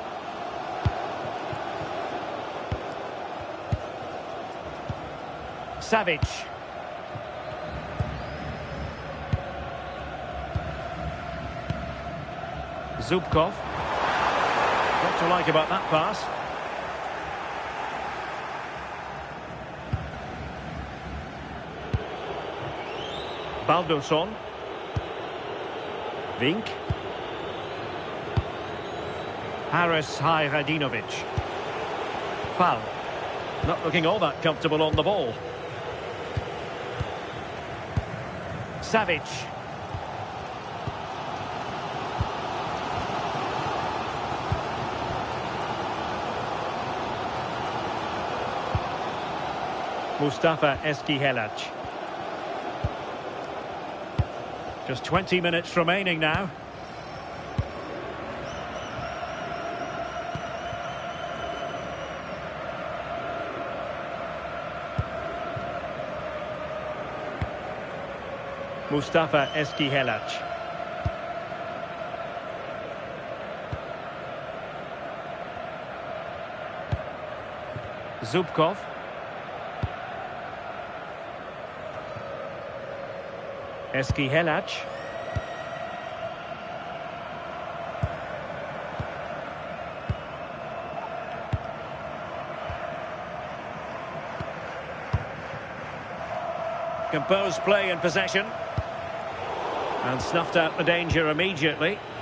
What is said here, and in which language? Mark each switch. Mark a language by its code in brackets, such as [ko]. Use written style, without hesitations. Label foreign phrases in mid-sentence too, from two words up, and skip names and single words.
[en] Savic. Zubkov. What to like about that pass? Baldursson. Vink. Haris Hajradinovic. Foul. Not looking all that comfortable on the ball. Savic. Mustafa Eskihelac. Just 20 minutes remaining now. Mustafa Eskihelac. Zubkov. Eskihelac. Composed play and possession. And snuffed out the danger immediately.